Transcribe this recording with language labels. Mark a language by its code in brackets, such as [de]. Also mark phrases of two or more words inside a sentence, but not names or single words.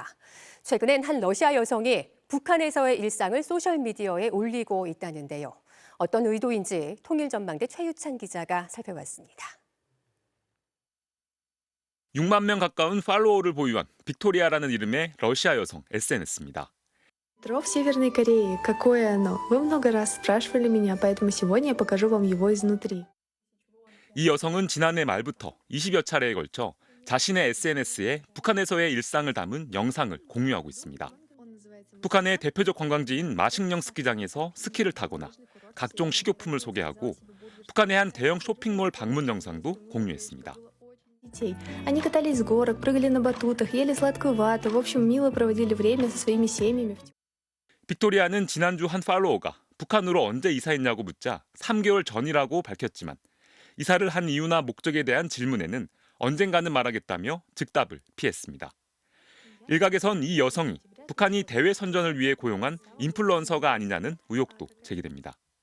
[ko] 최근엔 한 러시아 여성이 북한에서의 일상을 소셜미디어에 올리고 있다는데요. 어떤 의도인지 통일전망대 최유찬 기자가 살펴봤습니다. 6만 명 가까운 팔로워를 보유한 빅토리아라는 이름의 러시아 여성 SNS입니다. [ru] Метро в Северной Корее. Какое оно? Вы много раз спрашивали меня, поэтому сегодня я покажу вам его изнутри. [ko] 이 여성은 지난해 말부터 20여 차례에 걸쳐 자신의 SNS에 북한에서의 일상을 담은 영상을 공유하고 있습니다. 북한의 대표적 관광지인 마식령 스키장에서 스키를 타거나 각종 식료품을 소개하고 북한의 한 대형 쇼핑몰 방문 영상도 공유했습니다. [ru] Они катались с горок, прыгали на батутах, ели сладкую вату, в общем, мило проводили время со своими семьями. [ko] 빅토리아는 지난주 한 팔로워가 북한으로 언제 이사했냐고 묻자 3개월 전이라고 밝혔지만 이사를 한 이유나 목적에 대한 질문에는 언젠가는 말하겠다며 즉답을 피했습니다. 일각에선 이 여성이 북한이 대외 선전을 위해 고용한 인플루언서가 아니냐는 의혹도 제기됩니다.